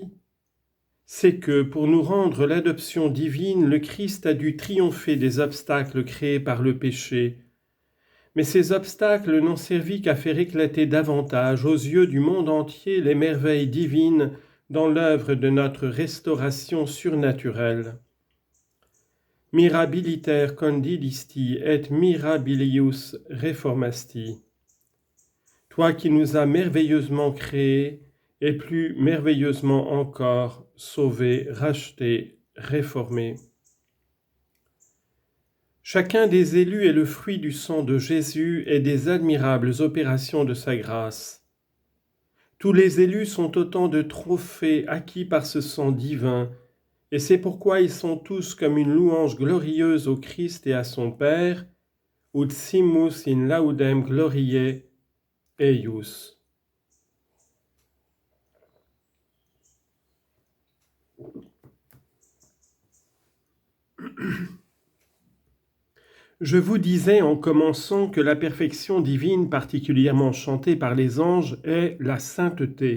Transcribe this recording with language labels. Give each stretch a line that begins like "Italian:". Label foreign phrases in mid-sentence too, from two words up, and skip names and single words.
French: C'est que, pour nous rendre l'adoption divine, le Christ a dû triompher des obstacles créés par le péché. Mais ces obstacles n'ont servi qu'à faire éclater davantage aux yeux du monde entier les merveilles divines dans l'œuvre de notre restauration surnaturelle.
Latin: Mirabiliter condidisti et mirabilius reformasti.
French: Toi qui nous as merveilleusement créés et plus merveilleusement encore sauvés, rachetés, réformés. Chacun des élus est le fruit du sang de Jésus et des admirables opérations de sa grâce. Tous les élus sont autant de trophées acquis par ce sang divin, et c'est pourquoi ils sont tous comme une louange glorieuse au Christ et à son Père,
Latin: ut simus in laudem gloriae eius.
French: Je vous disais en commençant que la perfection divine particulièrement chantée par les anges est la sainteté.